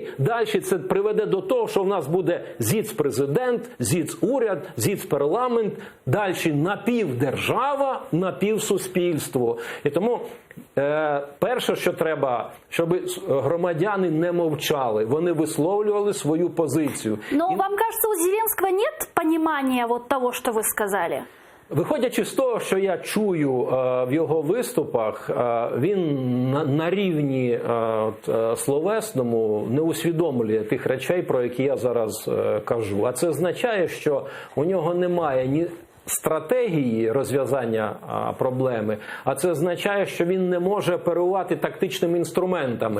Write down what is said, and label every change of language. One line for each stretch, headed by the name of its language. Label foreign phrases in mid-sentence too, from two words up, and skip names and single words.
Ukrainian: Далі це приведе до того, що в нас буде зіц-президент, зіц-уряд, зіц-парламент, далі напівдержава, напівсуспільство. І тому перше, що треба, щоб громадяни не мовчали, вони висловлювали свою позицію.
Russian: Но вам кажется, у Зеленского нет понимания вот того, что вы сказали?
Ukrainian: Виходячи з того, що я чую в його виступах, він на рівні словесному не усвідомлює тих речей, про які я зараз кажу. А це означає, що у нього немає ні стратегії розв'язання проблеми, а це означає, що він не може оперувати тактичними інструментами.